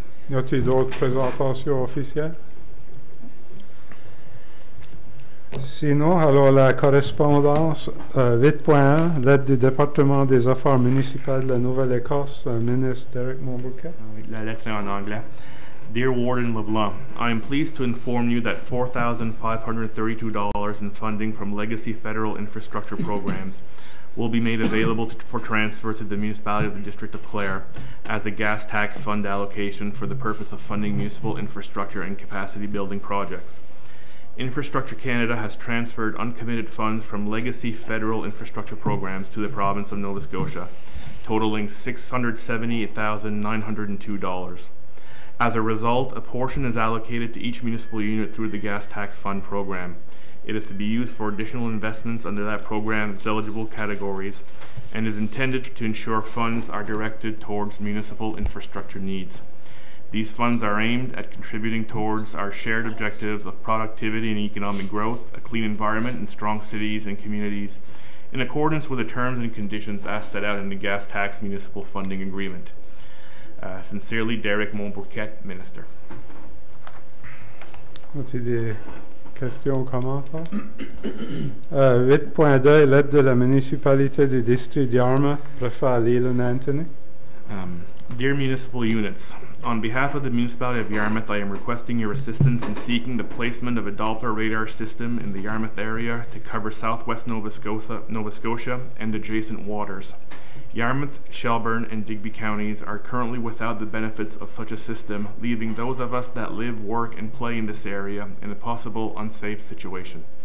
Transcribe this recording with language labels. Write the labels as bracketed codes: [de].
[fr] Y a-t-il d'autres présentations officielles? Sinon, alors la correspondance 8.1, l'aide du département des affaires municipales de la Nouvelle-Écosse, ministre Derek Mombercat. La lettre est en anglais. [en] Dear Warden LeBlanc, I am pleased to inform you that $4,532 in funding from legacy federal infrastructure programs will be made available for transfer to the municipality of the District of Clare as a gas tax fund allocation for the purpose of funding municipal infrastructure and capacity building projects. Infrastructure Canada has transferred uncommitted funds from legacy federal infrastructure programs to the province of Nova Scotia, totaling $678,902. As a result, a portion is allocated to each municipal unit through the gas tax fund program. It is to be used for additional investments under that program's eligible categories and is intended to ensure funds are directed towards municipal infrastructure needs. These funds are aimed at contributing towards our shared objectives of productivity and economic growth, a clean environment, and strong cities and communities, in accordance with the terms and conditions as set out in the gas tax municipal funding agreement. Sincerely, Derek Mombercat, Minister. [fr] As-tu des questions ou commentaires? 8.2, l'aide de la municipalité du district d'Yarmouth, préfet Leland Anthony. [en] Dear municipal units, on behalf of the municipality of Yarmouth, I am requesting your assistance in seeking the placement of a Doppler radar system in the Yarmouth area to cover southwest Nova Scotia and adjacent waters. Yarmouth, Shelburne, and Digby counties are currently without the benefits of such a system, leaving those of us that live, work, and play in this area in a possible unsafe situation.